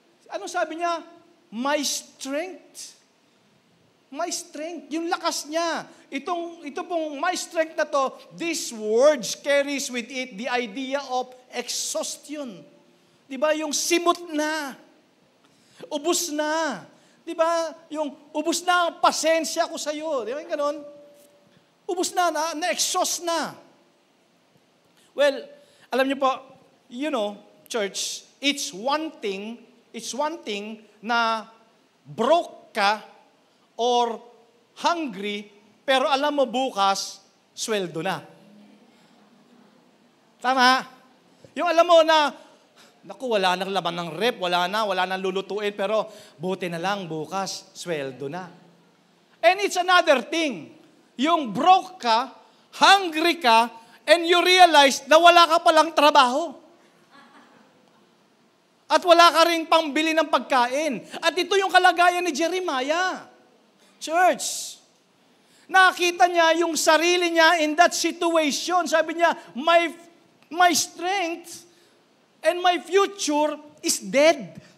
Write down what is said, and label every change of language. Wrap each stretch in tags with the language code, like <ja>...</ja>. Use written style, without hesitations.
<tl>Ano sabi niya?</tl> <en>My strength. My strength.</en> <tl>Yung lakas niya. Ito pong</tl> <en>my strength na to, these words carries with it the idea of exhaustion.</en> <tl>Diba? Yung simot na. Ubus na. Di ba? Yung ubus na ang pasensya ko sa iyo. Di ba yung ganun? Ubus na-exhaust na. Well, alam niyo po, church,</tl> <en>it's one thing</en> <tl>na broke ka or hungry, pero alam mo bukas, sweldo na. Tama? Yung alam mo na, naku, wala nang laman ng rep, wala nang lulutuin, pero buti na lang bukas, sweldo na.</tl> <en>And it's another thing. Yung broke ka, hungry ka, and you realize</en> <tl>na wala ka palang trabaho. At wala ka rin pambili ng pagkain. At ito yung kalagayan ni Jeremiah. Church, nakita niya yung sarili niya</tl> <en>in that situation.</en> <tl>Sabi niya,</tl> <en>my strength and my future is dead.</en>